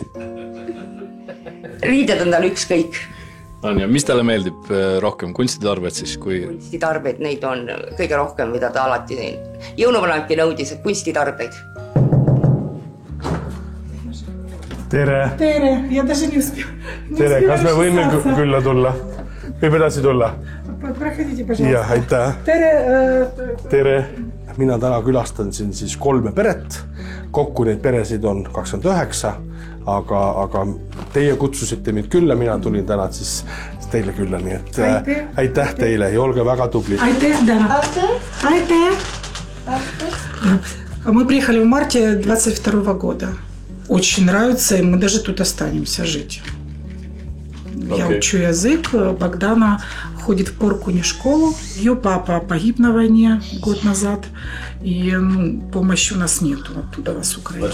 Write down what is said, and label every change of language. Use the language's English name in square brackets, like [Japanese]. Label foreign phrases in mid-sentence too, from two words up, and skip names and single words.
[Estonian] Riided on tal ükskõik. On ja mis talle meeldib rohkem? Kunstitarbed siis? Kunstitarbed, neid on kõige rohkem, mida ta alati jõuluvanadki nõudis, et kunstitarbeid. Tere! Tere, ja [Russian] даже не успел. [Estonian] Tere, kas me võime külla tulla? Võib edasi tulla? [Russian] Проходите, пожалуйста. [Estonian] Jah, aitäh! Tere! Mina täna külastan siin siis 3 peret. Kokku neid peresid on 29, aga teie kutsusite mind külla, mina tulin täna siis teile külla, nii et aitäh teile ja olge väga tubli. Aitäh, Dana. Aitäh. [Russian] Мы приехали в марте 22 года. Очень нравится, и мы даже тут останемся жить. Я учу язык. Богдана ходит в Поркуне школу. Ее папа погиб на войне год назад. И помощи у нас нету оттуда, с Украины.